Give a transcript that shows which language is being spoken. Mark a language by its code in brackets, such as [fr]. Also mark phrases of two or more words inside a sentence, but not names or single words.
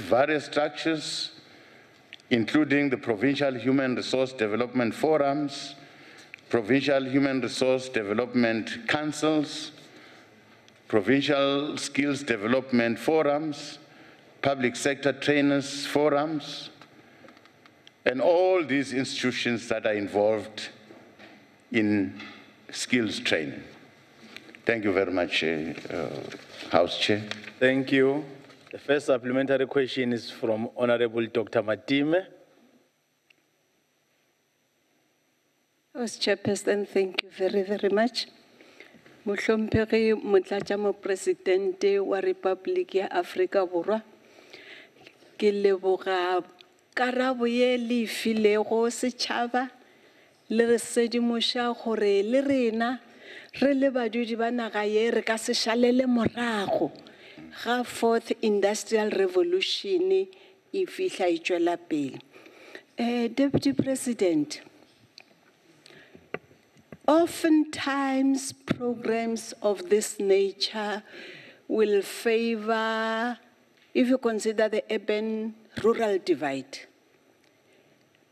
[en] various structures, including the Provincial Human Resource Development Forums, Provincial Human Resource Development Councils, Provincial Skills Development Forums, Public Sector Trainers Forums, and all these institutions that are involved in skills training. Thank you very much, House Chair. Thank you. The first supplementary question is from Honorable Dr. Matime. House Chairperson, thank you very, very much. [nso] Mohlomphegi Motlatša-Mopresidente wa Republic ya Afrika Borwa, ke leboga karabo ye le filego setšhaba le re sedimoša gore le rena re le badudi ba naga ye re ka se šalele morago ga [en] fourth industrial revolution [nso] e fihla e tšwela pele. [en] Deputy President, oftentimes programs of this nature will favor, if you consider the urban-rural divide,